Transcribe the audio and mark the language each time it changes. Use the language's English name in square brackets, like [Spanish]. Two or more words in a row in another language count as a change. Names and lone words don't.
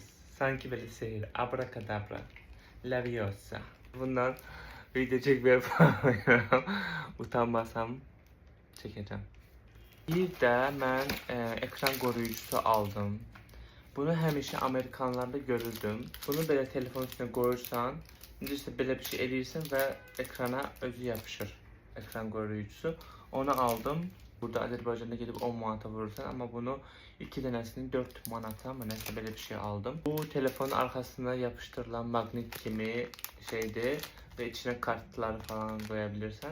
[Turkish] Sanki böyle sihir. Abracadabra. Leviosa. Bundan video çekmeye falan utanmasam çekeceğim. Bir de ben ekran koruyucusu aldım. [Azerbaijani] Bunu həmişə Amerikanlarda görürdüm. [Turkish] Bunu böyle telefon üstüne koyursan, [Azerbaijani] necəsə belə bir şey eləyirsən [Turkish] və ekrana özü yapışır. Ekran koruyucusu. Onu aldım. Burada Azerbaycan'da gidip 10 manata vurursan ama bunu 2 tanesini 4 manata mı neyse böyle bir şey aldım. Bu telefonun arkasına yapıştırılan magnet kimi şeydi ve içine kartları falan koyabilirsen.